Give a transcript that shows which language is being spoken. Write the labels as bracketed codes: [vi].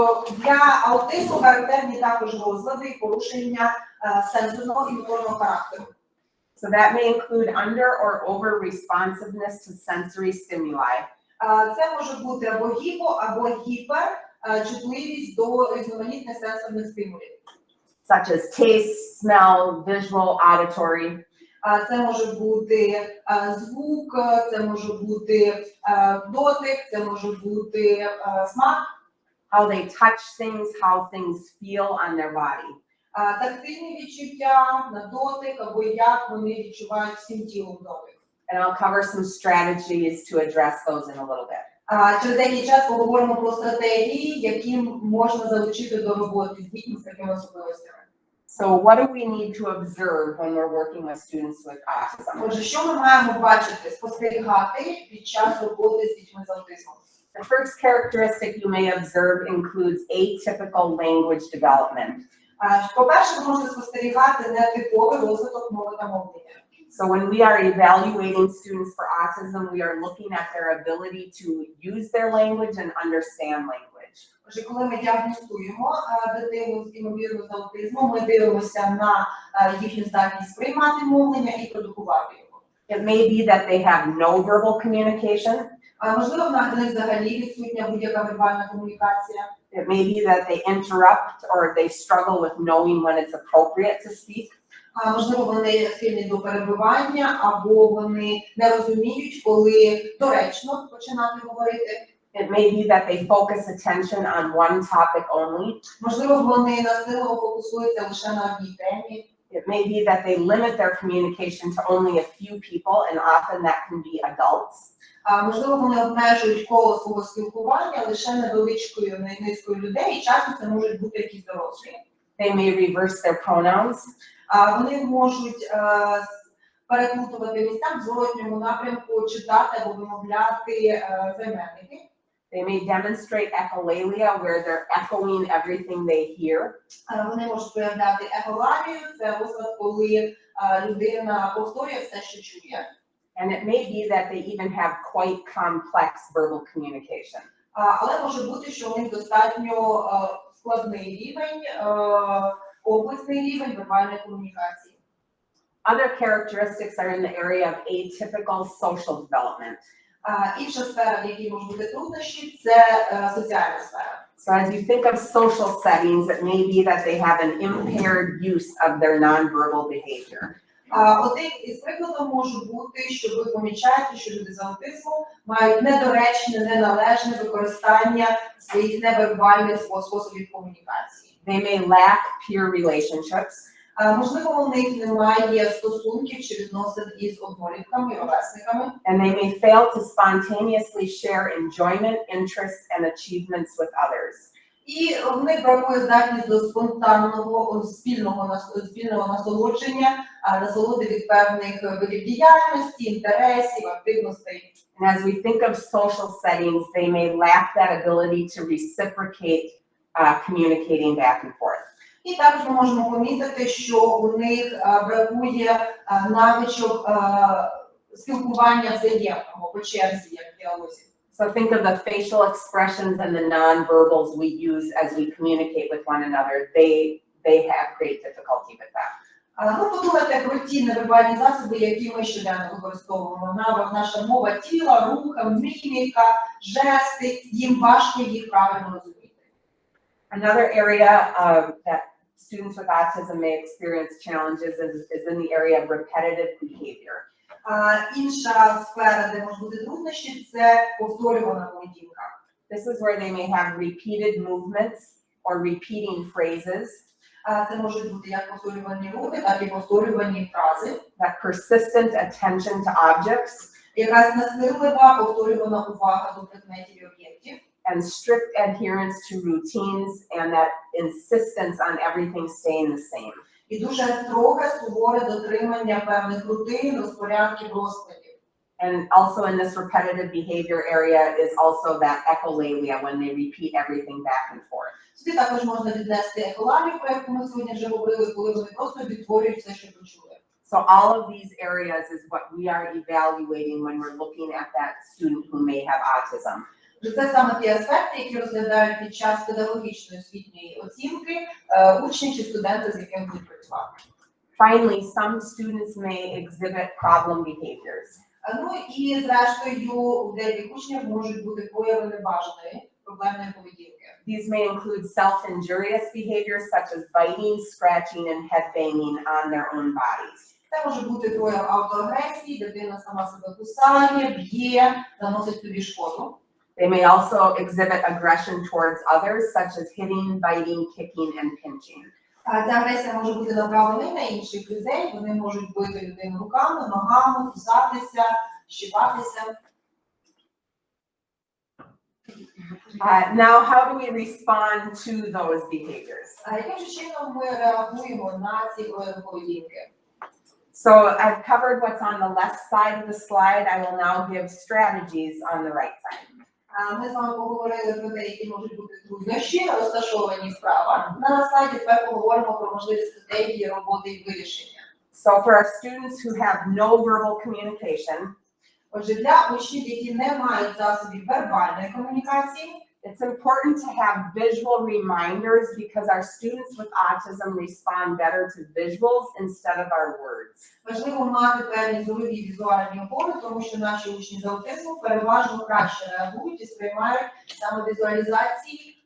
[uk] Для аутизму характерні також розлади і порушення сенсорного і моторного характеру. [en] So that may include under or over responsiveness to sensory stimuli. [uk] Це може бути або гіпер чутливість до різноманітних сенсорних стимулів. [en] Such as taste, smell, visual, auditory. [uk] Це може бути звук, це може бути дотик, це може бути смак. [en] How they touch things, how things feel on their body. [uk] Тактильні відчуття на дотик, або як вони відчувають всім тілом дотик. [en] And I'll cover some strategies to address those in a little bit. [uk] Через деякий час поговоримо про стратегії, які можна залучити до роботи з дітьми з такими особливостями. [en] So what do we need to observe when we're working with students with autism? [uk] Отже, що ми маємо бачити, спостерігати під час роботи з дітьми з аутизмом? [en] The first characteristic you may observe includes atypical language development. [uk] По-перше, ви можете спостерігати нетиповий розвиток мови та мовлення. [en] So when we are evaluating students for autism, we are looking at their ability to use their language and understand language. [uk] Отже, коли ми діагностуємо дитину з імовірно з аутизмом, ми дивимося на їхню здатність сприймати мовлення і продукувати його. [en] It may be that they have no verbal communication. [uk] Можливо, в них взагалі відсутня будь-яка вербальна комунікація. [en] It may be that they interrupt or they struggle with knowing when it's appropriate to speak. [uk] Можливо, вони схильні до перебивання, або вони не розуміють, коли доречно починати говорити. [en] It may be that they focus attention on one topic only. [uk] Можливо, вони насилено фокусуються лише на одній темі. [en] It may be that they limit their communication to only a few people, and often that can be adults. [uk] Можливо, вони обмежують коло свого спілкування лише невеличкою низкою людей, і часто це можуть бути якісь дорослі. [en] They may reverse their pronouns. [uk] Вони можуть переплутувати місця в зворотньому напрямку, читати або вимовляти займенники. [en] They may demonstrate echolalia, where they're echoing everything they hear. [uk] Вони можуть проявляти ехолалію, це розклад, коли людина повторює все, що чує. [en] And it may be that they even have quite complex verbal communication. [uk] Але може бути, що у них достатньо складний рівень, комплексний рівень вербальної комунікації. [en] Other characteristics are in the area of atypical social development. [uk] Інша сфера, в якій можуть бути труднощі, це соціальна сфера. [en] So as you think of social settings, it may be that they have an impaired use of their nonverbal behavior. [uk] Один із прикладів може бути, що ви помічаєте, що люди з аутизмом мають недоречне, неналежне використання своїх невербальних способів комунікації. [en] They may lack peer relationships. [uk] Можливо, у них немає стосунків чи відносин із однолітками, ровесниками. [en] And they may fail to spontaneously share enjoyment, interests, and achievements with others. [uk] І в них бракує здатність до спонтанного спільного насолодження, насолоди від певних видів діяльності, інтересів, активностей. [en] And as we think of social settings, they may lack that ability to reciprocate communicating back and forth. [uk] І також ми можемо помітити, що у них бракує навичок спілкування взаємного по черзі, як в діалозі. [en] So think of the facial expressions and the nonverbals we use as we communicate with one another. They have great difficulty with that. [uk] Ну, подумайте про ті невербальні засоби, які ми щоденно використовуємо. Наша мова тіла, рухи, міміка, жести, їм важко їх правильно розуміти. [en] Another area that students with autism may experience challenges is in the area of repetitive behavior. [uk] Інша сфера, де можуть бути труднощі, це повторювана поведінка. [en] This is where they may have repeated movements or repeating phrases. [uk] Це можуть бути як повторювані рухи, так і повторювані фрази. [en] That persistent attention to objects. [uk] Якась настирлива повторювана увага до предметів і об'єктів. [en] And strict adherence to routines and that insistence on everything staying the same. [uk] І дуже строге, суворе дотримання певних рутин, розпорядків, розкладів. [en] And also in this repetitive behavior area is also that echolalia, when they repeat everything back and forth. [uk] Сюди також можна віднести ехолалію, про яку ми сьогодні вже говорили, коли вони просто відтворюють все, що почули. [en] So all of these areas is what we are evaluating when we're looking at that student who may have autism. [uk] Це саме ті аспекти, які розглядають під час педагогічної освітньої оцінки учні чи студенти, з якими будуть працювати. [en] Finally, some students may exhibit problem behaviors. [uk] Ну і зрештою у деяких учнів можуть бути прояви небажаної проблемної поведінки. [en] These may include self-injurious behaviors such as biting, scratching, and headbanging on their own bodies. [uk] Це може бути прояв автоагресії, дитина сама себе кусає, б'є, наносить собі шкоду. [en] They may also exhibit aggression towards others, such as hitting, biting, kicking, and pinching. [uk] Ця агресія може бути направлена на інших людей, вони можуть бити людину руками, ногами, кусатися, щипатися. [en] Now, how do we respond to those behaviors? [uk] Яким же чином ми реагуємо на ці прояви поведінки? [en] So I've covered what's on the left side of the slide. I will now give strategies on the right side. [uk] Ми з вами поговорили про те, які можуть бути труднощі, розташовані справа. На слайді тепер поговоримо про можливі стратегії роботи і вирішення. [en] So for our students who have no verbal communication, [uk] Отже, для учнів, які не мають засобів вербальної комунікації, [en] it's important to have visual reminders because our students with autism respond better to visuals instead of our words. [uk] важливо мати певні зорові візуальні опори, тому що наші учні з аутизмом переважно краще реагують і сприймають саме візуалізації